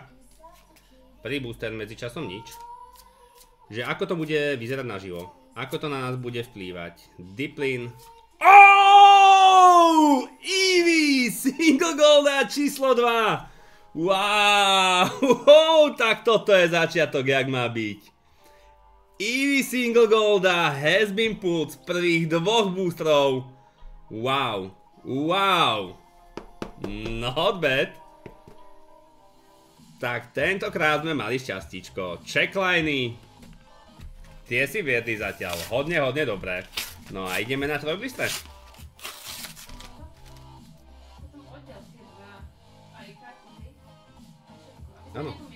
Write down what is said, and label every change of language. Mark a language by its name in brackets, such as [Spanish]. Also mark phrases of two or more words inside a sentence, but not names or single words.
[Slovak] Prvý booster medzičasom nič. Že ako to bude vyzerať naživo, ako to na nás bude vplývať. Diplin. Oh! Eevee! Single Golda číslo 2! Wow, tak toto je začiatok, jak má byť. Eevee Single Golda [English] has been pulled [Slovak] z prvých dvoch boostrov. [English] Wow, not bad. [Slovak] Tak tentokrát sme mali šťastíčko. Checkliney, tie si viedli zatiaľ hodne dobré. No a ideme na trojblistre. Áno.